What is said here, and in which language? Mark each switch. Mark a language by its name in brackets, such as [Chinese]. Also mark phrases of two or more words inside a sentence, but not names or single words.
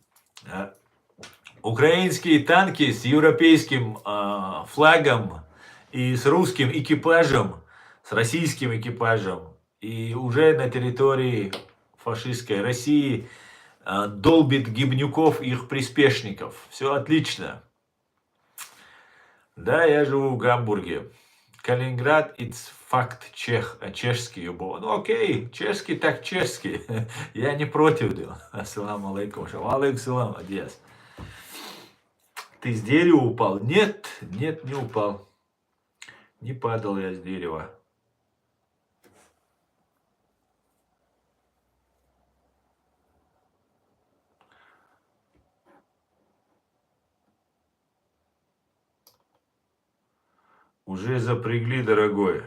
[Russian] Украинские танки с европейским флагом и с русским экипажем, с российским экипажем, и уже на территории фашистской России долбит гибнюков и их приспешников. Все отлично. Да, я живу в Гамбурге. Калининград, it's факт чешский. Ну окей, чешский так чешский. Я не против. [Arabic] السلام عليكم. عليكم السلام, [Russian] адьяс. Ты с дерева упал? Нет, нет, не упал. Не падал я с дерева. Уже запрягли, дорогой.